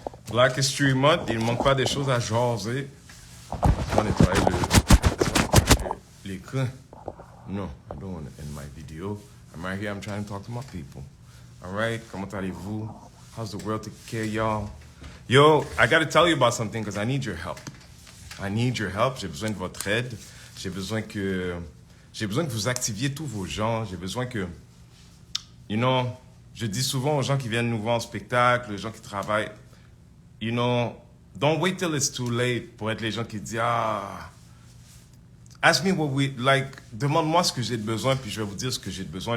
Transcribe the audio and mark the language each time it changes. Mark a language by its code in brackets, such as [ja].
[fr] Black History Month, il ne manque pas des choses à jaser. On va nettoyer l'écran. [en] No, I don't want to end my video. I'm right here, I'm trying to talk to my people. Alright, [fr] comment allez-vous? [en] How's the world taking care of y'all? Yo, I gotta tell you about something because I need your help. I need your help, [fr] j'ai besoin de votre aide. J'ai besoin que vous activiez tous vos gens. J'ai besoin que, [en] you know, [fr] je dis souvent aux gens qui viennent nous voir en spectacle, les gens qui travaillent, [en] you know, don't wait till it's too late [fr] pour être les gens qui disent, [en] ask me what we, like, [fr] demande-moi ce que j'ai de besoin, puis je vais vous dire ce que j'ai de besoin.